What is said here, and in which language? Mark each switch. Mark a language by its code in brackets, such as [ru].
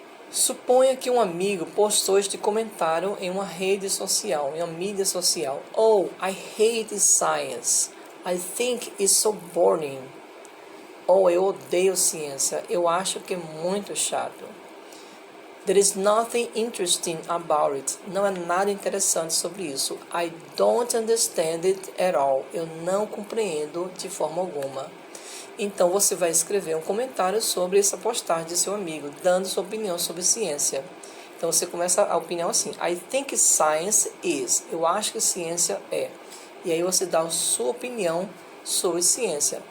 [pt] Suponha que um amigo postou este comentário em uma rede social, em uma mídia social. [en] Oh, I hate science. I think it's so boring. [pt] Oh, eu odeio ciência. Eu acho que é muito chato. [en] There is nothing interesting about it. [pt] Não há nada interessante sobre isso. [en] I don't understand it at all. [pt] Eu não compreendo de forma alguma. Então você vai escrever um comentário sobre essa postagem de seu amigo, dando sua opinião sobre ciência. Então você começa a opinião assim: [en] I think science is. [pt] Eu acho que ciência é. E aí você dá a sua opinião sobre ciência.